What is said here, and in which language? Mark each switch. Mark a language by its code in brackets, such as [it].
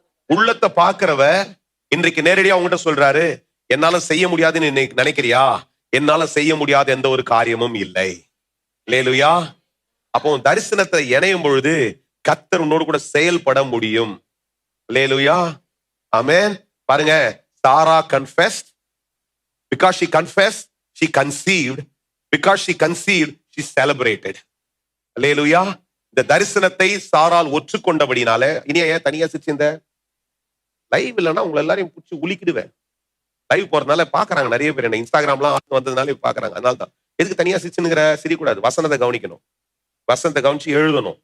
[ta] உள்ளத்தை பாக்குறவ இன்றைக்கு நேரடியா உங்ககிட்ட சொல்றாரு, என்னால செய்ய முடியாதுன்னு நினைக்கிறியா? என்னால செய்ய முடியாத எந்த ஒரு காரியமும் இல்லை. அல்லேலூயா. அப்போ தரிசனத்தை இணையும் பொழுது கர்த்தர் உன்னோடு கூட செயல்பட முடியும். அல்லேலூயா. ஆமென். பாருங்க, சாரா confessed. [en] Because she confessed, she conceived. Because she conceived, she celebrated. [ta] அல்லேலூயா. இந்த தரிசனத்தை சாரால் ஒற்றுக்கொண்டபடினால, இனி ஏன் தனியா சிரிச்சிருந்த? லைவ் இல்லைன்னா உங்களை எல்லாரையும் பிடிச்சி உளிக்கிடுவேன். லைவ் போறதுனால பாக்குறாங்க நிறைய பேர், என்ன இன்ஸ்டாகிராம்லாம் வந்ததுனால பாக்குறாங்க. அதனால தான். எதுக்கு தனியா சிரிச்சுங்கிற? சிரிக்கூடாது. வசனத்தை கவனிக்கணும். வசனத்தை கவனிச்சு எழுதணும்.